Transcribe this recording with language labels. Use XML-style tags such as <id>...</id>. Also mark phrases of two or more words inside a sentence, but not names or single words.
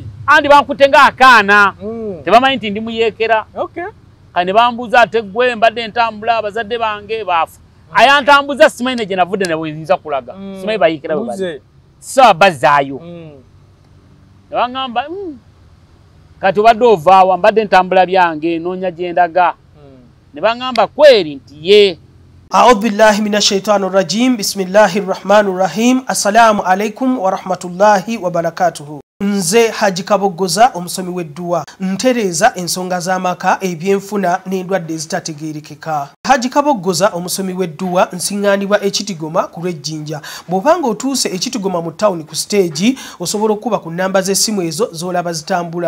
<lg>andi bankutte ng'akaana tebamanyi nti ndi muyeekera kati ne bambuuza ate ggwe mbadde ntambula abazadde bange baafu ayantambuza simanyi ne gye navudde ne bweyinza kulaga simanyi bayiikira bwe bali sisaba bazzaayo ne baŋŋamba kati obadde ovaawa mbadde ntambula byange noonya gye ndaga ne bangamba kweri nti ye.</lg> <ar>أعوذ بالله من الشيطان الرجيم. بسم الله الرحمن الرحيم. السلام عليكم ورحمة الله وبركاته.</ar> <lg>Nze Haji Kabogoza omusomi w'edduwa ntereza ensonga z'amaka ebyenfuna n'endwadde ezitategeerekeka. Haji Kabogoza omusomi w'edduwa nsiŋŋaanibwa ekitigoma ku lw'ejjinja. Bw'obanga otuuse ekitigoma mu ttawuni ku siteegi osobola okuba ku nnamba z'essimu ezo z'olaba zitambula.</lg>